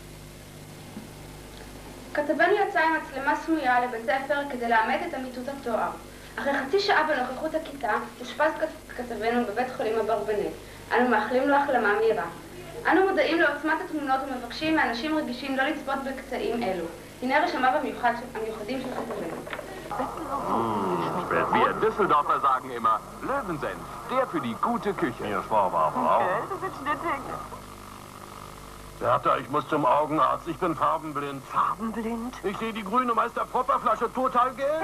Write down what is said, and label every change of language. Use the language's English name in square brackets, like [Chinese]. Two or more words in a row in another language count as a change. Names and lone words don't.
[Hebrew] כתבנו יצא עם מצלמה סמויה לבית ספר כדי לאמת את אמיתות התואר. אחרי חצי שעה בנוכחות הכיתה אושפז כתבנו בבית חולים אברבנאל. אנו מאחלים לו החלמה מהירה. אנו מודעים לעוצמת התמונות ומבקשים מאנשים רגישים לא לצפות בקטעים אלו. הנה רשמיו המיוחדים של כתבנו. [German] Wir Düsseldorfer sagen immer, Löwensenf, der für die gute Küche. Hier, Frau. Du sitzt in der Theke. Bertha, ich muss zum Augenarzt, ich bin farbenblind. Farbenblind? Ich sehe die grüne Meister Popper Flasche total gelb.